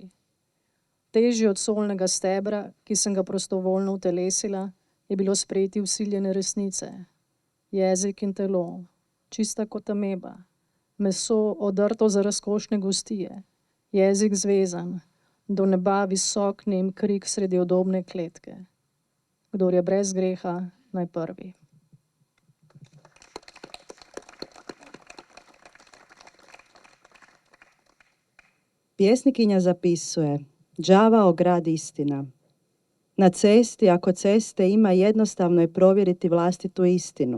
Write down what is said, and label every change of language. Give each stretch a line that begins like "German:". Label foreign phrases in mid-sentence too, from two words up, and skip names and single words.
Slovenian: Težje od solnega stebra, ki sem ga prostovoljno utelesila, je bilo sprejeti vsiljene resnice. Jezik in telo, čista kot ameba. Meso odrto za razkošne gostije. Jezik zvezan, do neba visok nem krik sredi udobne kletke. Kdor je brez greha, naj prvi.
Croatian: Pjesnikinja zapisuje, đavao grad istina. Na cesti, ako ceste ima, jednostavno je provjeriti vlastitu istinu.